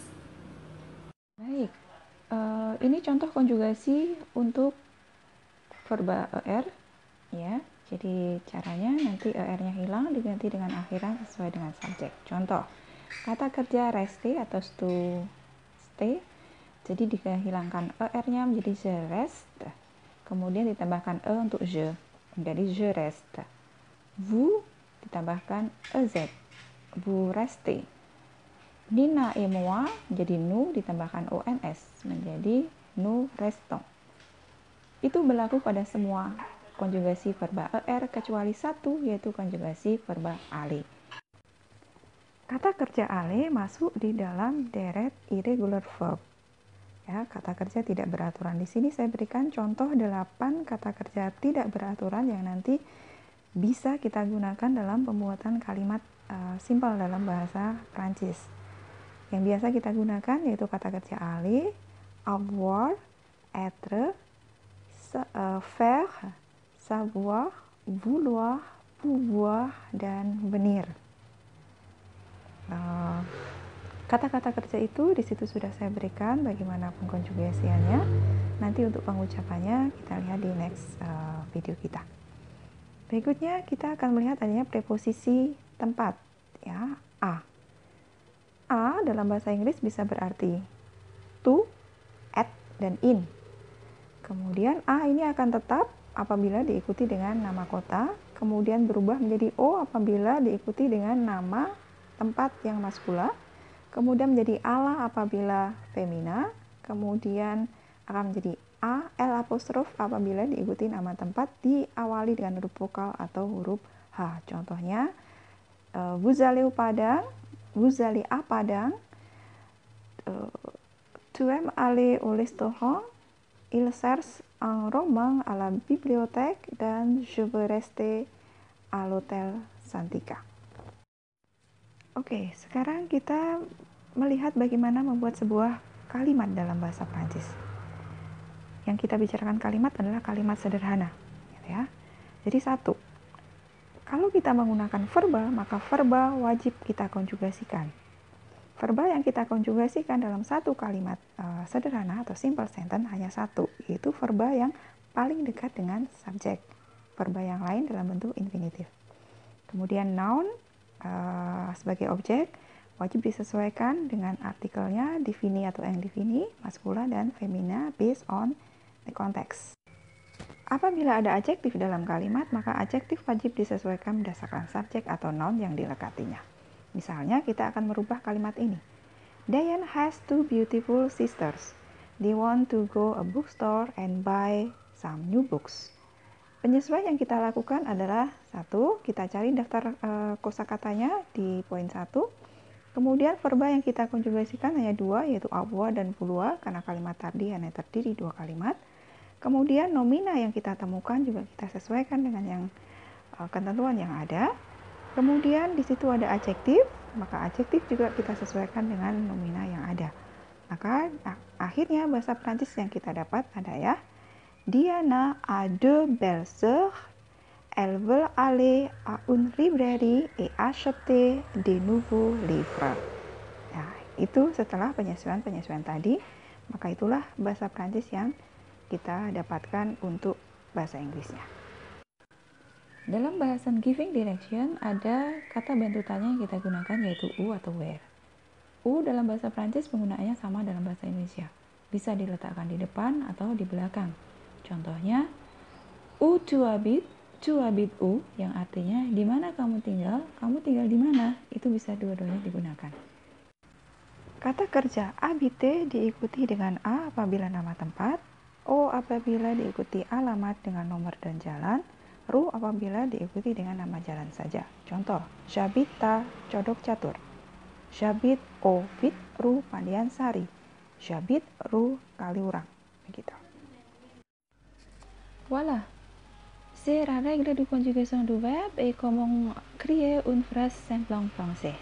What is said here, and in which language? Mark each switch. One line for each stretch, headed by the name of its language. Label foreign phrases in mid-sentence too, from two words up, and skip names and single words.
Indonesian: Baik, ini contoh konjugasi untuk verba er, ya. Jadi caranya nanti er-nya hilang diganti dengan akhiran sesuai dengan subjek. Contoh, kata kerja rester atau stay. Jadi dihilangkan er-nya menjadi
French: je reste.
Indonesian: Kemudian ditambahkan e untuk je, menjadi
French: je reste.
Indonesian: Vous ditambahkan ez,
French: vous restez. Nina et moi
Indonesian: menjadi nous ditambahkan ons menjadi
French: nous restons.
Indonesian: Itu berlaku pada semua konjugasi verba er kecuali satu, yaitu konjugasi verba aller. Kata kerja aller masuk di dalam deret
English: irregular verb.
Indonesian: Ya, kata kerja tidak beraturan. Di sini saya berikan contoh 8 kata kerja tidak beraturan yang nanti bisa kita gunakan dalam pembuatan kalimat simpel dalam bahasa Prancis. Yang biasa kita gunakan yaitu kata kerja
French: aller, avoir, être, faire, savoir, vouloir, pouvoir,
Indonesian: dan venir. Kata-kata kerja itu di situ sudah saya berikan bagaimana pengkonjugasiannya. Nanti untuk pengucapannya kita lihat di
English: next video
Indonesian: kita. Berikutnya kita akan melihat adanya preposisi tempat, ya, a. A dalam bahasa Inggris bisa berarti
English: to, at,
Indonesian: dan in. Kemudian a ini akan tetap apabila diikuti dengan nama kota, kemudian berubah menjadi o apabila diikuti dengan nama tempat yang maskula, kemudian menjadi ala apabila femina, kemudian akan menjadi a, l apostrof apabila diikuti nama tempat diawali dengan huruf vokal atau huruf h. Contohnya,
French: vous allez au Padang, vous allez à Padang, tu aimes aller au restaurant, il cherche un roman à la bibliothèque, dan je veux rester à l'hôtel Santika.
Indonesian: Oke, sekarang kita melihat bagaimana membuat sebuah kalimat dalam bahasa Prancis. Yang kita bicarakan kalimat adalah kalimat sederhana, ya. Jadi satu, kalau kita menggunakan verba, maka verba wajib kita konjugasikan. Verba yang kita konjugasikan dalam satu kalimat sederhana atau
English: simple sentence
Indonesian: hanya satu, yaitu verba yang paling dekat dengan subjek. Verba yang lain dalam bentuk infinitif. Kemudian noun sebagai objek wajib disesuaikan dengan artikelnya, defini atau yang defini, maskula dan femina
English: based on the context.
Indonesian: Apabila ada adjektif dalam kalimat, maka adjektif wajib disesuaikan berdasarkan subjek atau noun yang dilekatinya. Misalnya, kita akan merubah kalimat ini.
English: Diane has 2 beautiful sisters. They want to go a bookstore and buy some new books.
Indonesian: Penyesuaian yang kita lakukan adalah satu, kita cari daftar kosakatanya di poin 1. Kemudian verba yang kita konjugasikan hanya 2, yaitu avoir dan vouloir, karena kalimat tadi hanya terdiri 2 kalimat. Kemudian nomina yang kita temukan juga kita sesuaikan dengan yang ketentuan yang ada. Kemudian di situ ada adjektif, maka adjektif juga kita sesuaikan dengan nomina yang ada. Maka akhirnya bahasa Prancis yang kita dapat ada ya.
French: Diana a 2 belles sœurs. Elle veut aller à une librairie et acheter de nouveaux livres.
Indonesian: Nah, itu setelah penyesuaian-penyesuaian tadi, maka itulah bahasa Prancis yang kita dapatkan untuk bahasa Inggrisnya. Dalam bahasan
English: giving direction
Indonesian: ada kata bantu tanya yang kita gunakan yaitu où atau where. Où dalam bahasa Prancis penggunaannya sama dalam bahasa Indonesia. Bisa diletakkan di depan atau di belakang. Contohnya,
French: où tu habites où,
Indonesian: yang artinya di mana kamu tinggal di mana. Itu bisa dua-duanya digunakan. Kata kerja habiter diikuti dengan a apabila nama tempat, o apabila diikuti alamat dengan nomor dan jalan, ru apabila diikuti dengan nama jalan saja. Contoh,
French: j'habite à Codok Catur. J'habite au 8 rue Pandian Sari. J'habite rue Kaliurang. Begitu. Voilà. C'est la règle de conjugation du verbe et comment créer une phrase simple en français.